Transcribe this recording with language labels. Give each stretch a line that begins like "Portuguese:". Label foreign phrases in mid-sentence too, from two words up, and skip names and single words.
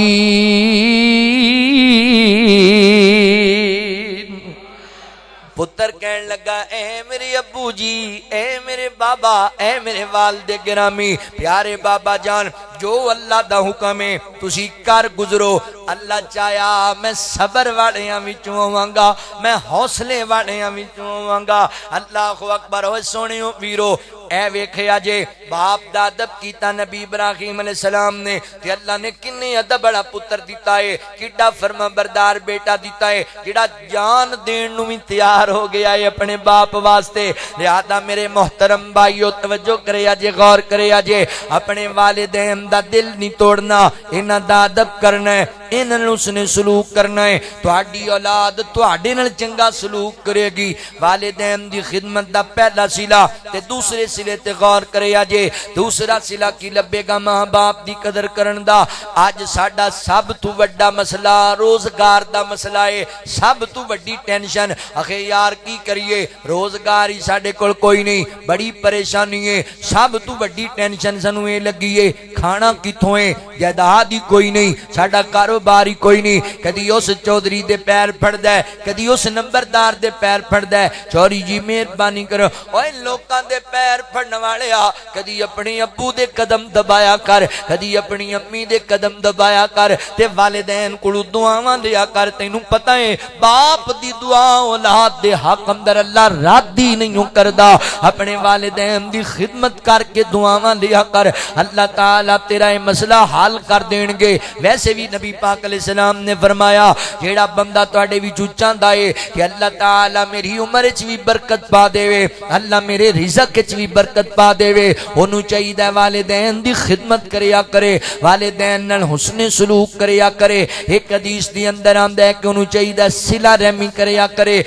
Punjabi: پتر کہن لگا اے میرے ابو جی، اے میرے بابا، اے میرے والد گرامی، پیارے بابا جان، جو اللہ دا حکم ہے تسی کر گزرو، اللہ چاہیا میں صبر والیاں وچوں ہوواں گا، میں حوصلے والیاں وچوں ہوواں گا۔
Arabic: اللہ اکبر۔
Punjabi: ہوئے سونیو ویرو، اے ویکھیا جے باپ دا ادب کیتا نبی ابراہیم
Arabic: علیہ السلام
Punjabi: نے، تے اللہ نے کنے ادب بڑا پتر دیتا ہے، کڈا فرما بردار بیٹا دیتا ہے، جڑا جان دین نو بھی تیار ہو گیا ہے اپنے باپ واسطے۔ لہذا میرے محترم بھائیو توجہ کرے جے، غور کرے جے، اپنے والدین دا دل نہیں توڑنا، انہاں دا ادب کرنا ہے، انہاں نوں اس نے سلوک کرنا ہے۔ تہاڈی اولاد تہاڈے نال چنگا سلوک کرے گی۔ والدین دی خدمت دا پہلا صلہ تے دوسرے صلے تے غور کرے جے، دوسرا صلہ کی لبے گا ماں باپ دی قدر کرن دا۔ اج ساڈا سب تو بڑا مسئلہ روزگار دا مسئلہ ہے، سب تو بڑی ٹینشن اخے یار کی کریے، روزگار ہی ساڈے کول کوئی نہیں، بڑی پریشانی ہے۔ سب تو بڑی ٹینشن سانوں اے لگی ہے کھانا کتھوں ہے، جائیداد ہی کوئی نہیں، ساڈا کاروبار ہی کوئی نہیں، کدی اس چودھری دے پیر پھڑدا ہے، کدی اس نمبردار دے پیر پھڑدا ہے۔ چوری جی مہربانی کرو، اوے لوکاں دے پیر پھڑن والیا کدی اپنے ابو دے قدم دبایا کر، کدی اپنی امی دے قدم دبایا کر، تے والدین کولوں دعاواں لیا کر۔ تینوں پتہ ہے باپ دی دعا اولاد دے حق اندر اللہ رد ہی نہیں کردا، اپنے والدین دی خدمت کر کے دعاواں لیا کر، اللہ تعالی تیرا یہ مسئلہ حل کر دین گے۔ ویسے بھی نبی پاک
Arabic: علیہ السلام
Punjabi: نے فرمایا جیڑا بندہ تواڈے وچوں چاہندا ہے کہ اللہ تعالی میری عمر وچ بھی برکت پا دے، اللہ میرے رزق وچ بھی برکت پا دے، اونوں چاہیے والدین دی خدمت کریا کرے، والدین نال حسن سلوک کریا کرے۔ ایک حدیث دی اندر آندا ہے کہ اونوں چاہیے صلہ رحمی کریا کرے۔